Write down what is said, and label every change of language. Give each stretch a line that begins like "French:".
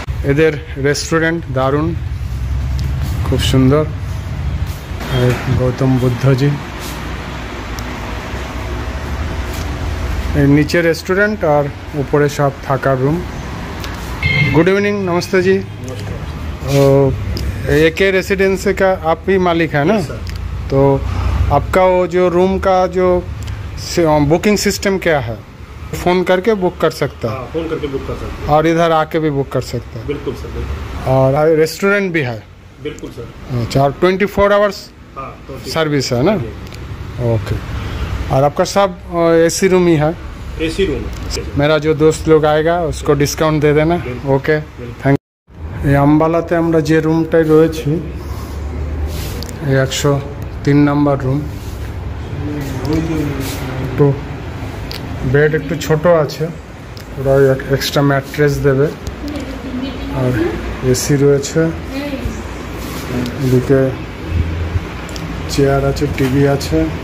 Bangla: এদের রেস্টুরেন্ট দারুণ, খুব সুন্দর। গৌতম বুদ্ধজি, এর নিচে রেস্টুরেন্ট আর উপরে সব থাকার রুম।
Hindi: गुड इवनिंग, नमस्ते जी। AK रेसिडेंसी का आप ही मालिक है ना? तो आपका वो जो रूम का जो बुकिंग सिस्टम क्या है? फ़ोन करके बुक कर सकता है? फ़ोन करके बुक कर सकते हैं, और इधर आके भी बुक कर सकता है? बिल्कुल सर, बिल्कुल। और रेस्टोरेंट भी है? बिल्कुल सर। अच्छा, और 24 आवर्स हाँ, तो सर्विस है ना? ओके। और आपका सब AC रूम ही है? AC room. मेरा जो दोस्त लोग आएगा उसको डिस्काउंट दे देना। Okay, thank you.
Bangla: আম্বালাতে আমরা যে রুমটায় রয়েছি, এই 103 নম্বর রুম। তো বেড একটু ছোট আছে, ওরা এক্সট্রা ম্যাট্রেস দেবে। আর AC রয়েছে, এদিকে চেয়ার আছে, টিভি আছে।